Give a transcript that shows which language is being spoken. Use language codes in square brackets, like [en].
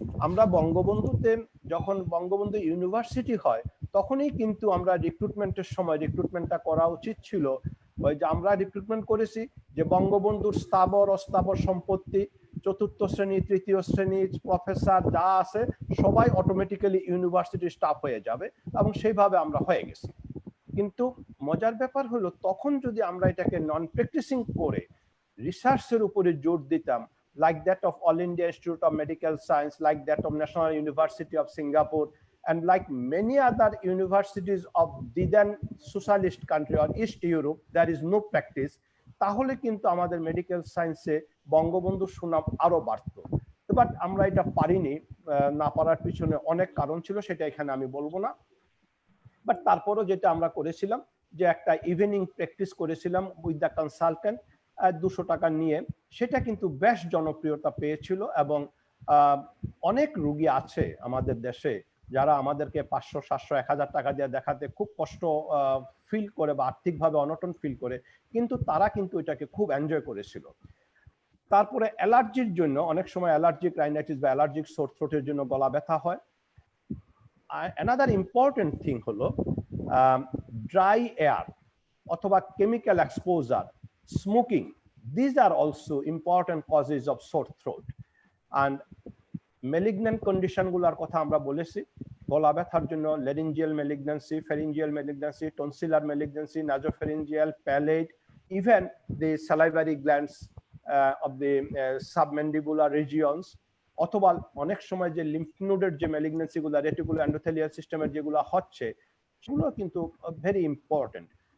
[bn] আমরা বঙ্গবন্ধুতে যখন বঙ্গবন্ধু ইউনিভার্সিটি হয় তখনই কিন্তু আমরা রিক্রুটমেন্টের সময় রিক্রুটমেন্টটা করা উচিত ছিল ওই যে আমরা রিক্রুটমেন্ট করেছি যে বঙ্গবন্ধুর স্থাবর অস্থাবর সম্পত্তি চতুর্থ শ্রেণী তৃতীয় শ্রেণী প্রফেসর যা আছে সবাই অটোমেটিক্যালি ইউনিভার্সিটি স্টাফ হয়ে যাবে এবং সেইভাবে আমরা হয়ে গেছি। কিন্তু মজার ব্যাপার হলো তখন যদি আমরা এটাকে নন প্র্যাকটিসিং করে রিসার্চের উপরে জোর দিতাম, [en] like that of All India Institute of Medical Science, like that of National University of Singapore, and like many other universities of the then socialist country or East Europe, there is no practice, [bn] তাহলে কিন্তু আমাদের medical সায়েন্সে বঙ্গবন্ধুর সুনাম আরো বাড়তো। But আমরা এটা পারিনি, না পারার পিছনে অনেক কারণ ছিল, সেটা এখানে আমি বলবো না। বাট তারপরও যেটা আমরা করেছিলাম যে একটা ইভিনিং প্র্যাকটিস করেছিলাম উইথ দ্য কনসালটেন্ট 200 টাকা নিয়ে, সেটা কিন্তু বেশ জনপ্রিয়তা পেয়েছিল এবং অনেক রোগী আছে আমাদের দেশে যারা আমাদেরকে 500, 700, 1000 টাকা দিয়ে দেখাতে খুব কষ্ট ফিল করে বা আর্থিকভাবে অনটন ফিল করে, কিন্তু তারা কিন্তু এটাকে খুব এনজয় করেছিল। তারপরে অ্যালার্জির জন্য অনেক সময় অ্যালার্জিক রাইনাইটিস বা অ্যালার্জিক সোর থ্রোটের জন্য গলা ব্যথা হয়। [en] another important thing হলো dry air অথবা chemical exposure, smoking, these are also important causes of sore throat. [bn] And malignant condition গুলোর কথা আমরা বলেছি, গলা ব্যথার জন্য laryngeal malignancy, pharyngeal malignancy, tonsillar malignancy, nasopharyngeal, palate, [en] even the salivary glands of the submandibular regions, [bn] অথবা অনেক সময় যে লিম্ফ নোডের যে ম্যালিগন্যান্সি গুলো রেটিকুলার এন্ডোথেলিয়াল সিস্টেমের যেগুলো হচ্ছে সেগুলো কিন্তু ভেরি ইম্পর্টেন্ট।